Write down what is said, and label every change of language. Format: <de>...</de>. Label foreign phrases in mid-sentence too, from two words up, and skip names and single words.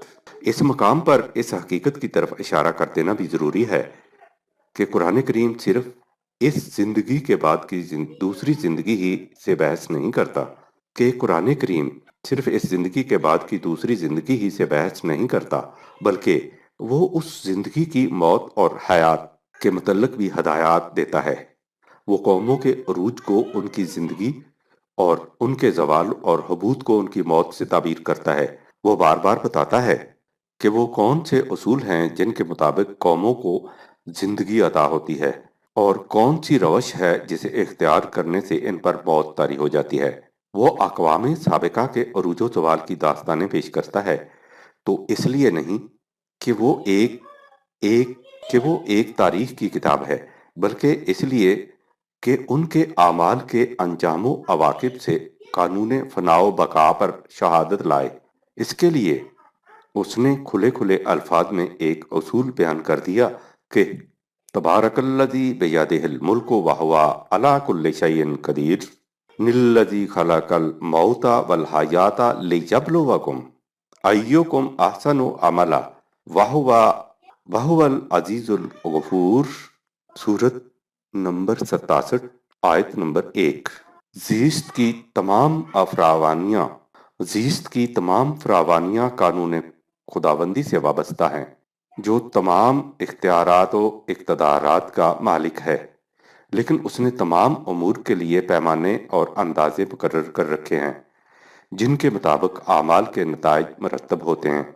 <ur>اس مقام پر اس حقیقت کی طرف اشارہ کر دینا بھی ضروری ہے کہ قرآن کریم صرف اس زندگی کے بعد کی دوسری زندگی ہی سے بحث نہیں کرتا، کہ قرآن کریم صرف اس زندگی کے بعد کی دوسری زندگی ہی سے بحث نہیں کرتا، بلکہ وہ اس زندگی کی موت اور حیات کے متعلق بھی ہدایت دیتا ہے. وہ قوموں کے عروج کو ان کی زندگی اور ان کے زوال اور ہبوط کو ان کی موت سے تعبیر کرتا ہے. وہ بار بار بتاتا ہے کہ وہ کون سے اصول ہیں جن کے مطابق قوموں کو زندگی عطا ہوتی ہے اور کون سی روش ہے جسے اختیار کرنے سے ان پر موت طاری ہو جاتی ہے۔ وہ اقوام سابقہ کے عروج و زوال کی داستانیں پیش کرتا ہے، تو اس لیے نہیں کہ وہ ایک تاریخ کی کتاب ہے، بلکہ اس لیے کہ ان کے اعمال کے انجام و عواقب سے قانون فنا و بقا پر شہادت لائے۔ اس کے لیے اس نے کھلے کھلے الفاظ میں ایک اصول بیان کر دیا کہ</ur> <ar>تبارک الذی بیدہ الملک وہو علی کل شیء قدیر، الذی خلق الموت والحیات لیبلوکم ایکم احسن عملا وہو العزیز الغفور۔</ar> <ur>سورت نمبر 67 آیت نمبر 1۔ زیست کی تمام فراوانیاں قانون خداوندی سے وابستہ ہیں، جو تمام اختیارات و اقتدارات کا مالک ہے، لیکن اس نے تمام امور کے لیے پیمانے اور اندازے مقرر کر رکھے ہیں جن کے مطابق اعمال کے نتائج مرتب ہوتے ہیں۔</ur>